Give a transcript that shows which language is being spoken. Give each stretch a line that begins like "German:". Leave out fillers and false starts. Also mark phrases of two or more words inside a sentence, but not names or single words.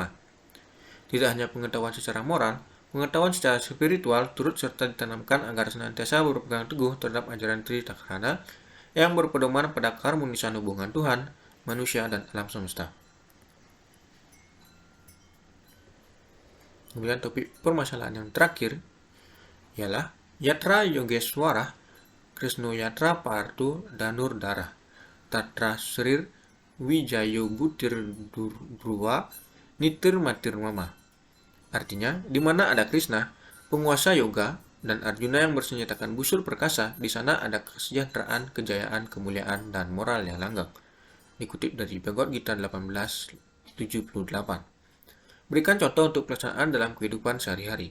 Indonesian: Tidak hanya pengetahuan secara moral, pengetahuan secara spiritual turut serta ditanamkan agar senantiasa berpegang teguh terhadap ajaran Tritakarana yang berpedoman pada keharmonisan hubungan Tuhan, manusia, dan alam semesta. Kemudian topik permasalahan yang terakhir ialah
Sanskrit: यत्र योगेश्वर, कृष्ण यत्र पार्थ धनुर् धरः, तत्र श्रीर् विजयो भूतिर् ध्रुवा नीतिर् मतिर् मम.
Indonesian: Artinya, di mana ada Krishna, penguasa yoga, dan Arjuna yang bersenjatakan busur perkasa, di sana ada kesejahteraan, kejayaan, kemuliaan, dan moral yang langgeng. Dikutip dari Bhagavad Gita 1878. Berikan contoh untuk pelaksanaan dalam kehidupan sehari-hari.